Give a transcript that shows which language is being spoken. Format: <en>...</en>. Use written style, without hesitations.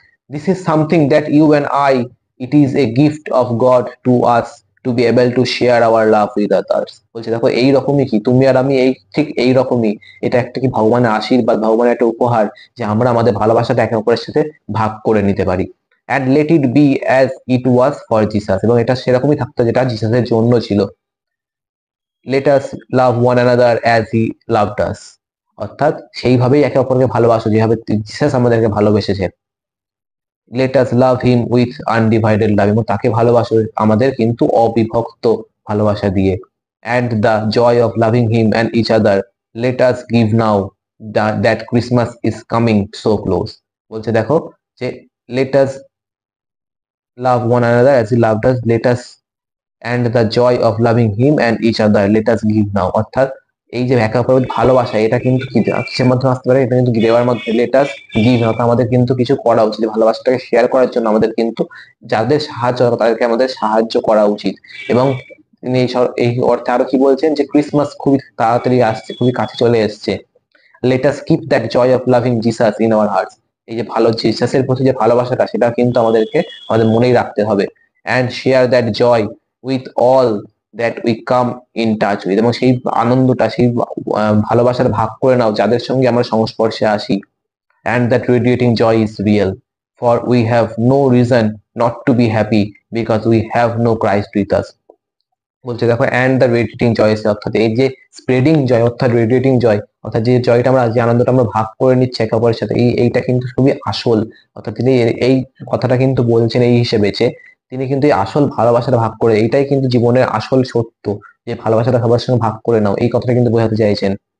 <en>This is something that you and I, it is a gift of God to us to be able to share our love with others.</en> <bn>বলছে দেখো এই রকমই কি তুমি আর আমি এই ঠিক এই রকমই, এটা একটা কি ভগবানের আশীর্বাদ, ভগবানের একটা উপহার যে আমরা আমাদের ভালোবাসাটা একে অপরের সাথে ভাগ করে নিতে পারি।</bn> <en>and let it be as it was for Jesus,</en> <bn>এবং এটা সেরকমই থাকতো যেটা জিসাসের জন্য ছিল।</bn> <en>let us love one another as he loved us,</en> <bn>অর্থাৎ সেইভাবেই একে অপরকে ভালোবাসো যেভাবে জিসাস আমাদেরকে ভালোবেসেছে।</bn> <en>let us love him with undivided love,</en> <bn>এবং তাকে ভালোবাসো আমাদের কিন্তু অবিভক্ত ভালোবাসা দিয়ে।</bn> <en>and the joy of loving him and each other let us give now that Christmas is coming so close।</en> <bn>বলছে দেখো যে</bn> <en>let us love one another as he loved us, let us and the joy of loving him and each other let us give now,</en> <bn>অর্থাৎ এই যে একে অপরের ভালোবাসা এটা কিন্তু কিসের মাধ্যমে আসতে পারে, এটা কিন্তু দেওয়ার মাধ্যমে।</bn> <en>let us give,</en> <bn>অর্থাৎ আমাদের কিন্তু কিছু করা উচিত, ভালোবাসাটাকে শেয়ার করার জন্য আমাদের কিন্তু যাদের সাহায্য তাদেরকে আমাদের সাহায্য করা উচিত। এবং তিনি এই অর্থে আরো কি বলছেন যে ক্রিসমাস খুবই তাড়াতাড়ি আসছে, খুবই কাছে চলে এসছে।</bn> <en>let us keep that joy of loving Jesus in our hearts,</en> <bn>এই যে ভালো জিসাসের প্রতি যে ভালোবাসাটা সেটা কিন্তু আমাদেরকে আমাদের মনেই রাখতে হবে।</bn> <en>and share that joy with all that we come in touch with,</en> <bn>এবং সেই আনন্দটা সেই ভালোবাসার ভাগ করে নাও যাদের সঙ্গে আমরা সংস্পর্শে আসি।</bn> <en>and that radiating joy is real, for we have no reason not to be happy because we have no Christ with us।</en> <bn>বলছে দেখো</bn> <en>and the radiating joy,</en> <bn>অর্থাৎ এই যে স্প্রেডিং জয় অর্থাৎ রেডিয়েটিং জয়, অর্থাৎ যে জয়টা আমরা যে আনন্দটা আমরা ভাগ করে নিচ্ছি একে অপরের সাথে, এইটা কিন্তু খুবই আসল। অর্থাৎ তিনি এই কথাটা কিন্তু বলছেন এই হিসেবে যে তিনি কিন্তু এই আসল ভালোবাসাটা ভাগ করে, এইটাই কিন্তু জীবনের আসল সত্য, যে ভালোবাসাটা সবার সঙ্গে ভাগ করে নাও, এই কথাটা কিন্তু বোঝাতে চাইছেন।</bn>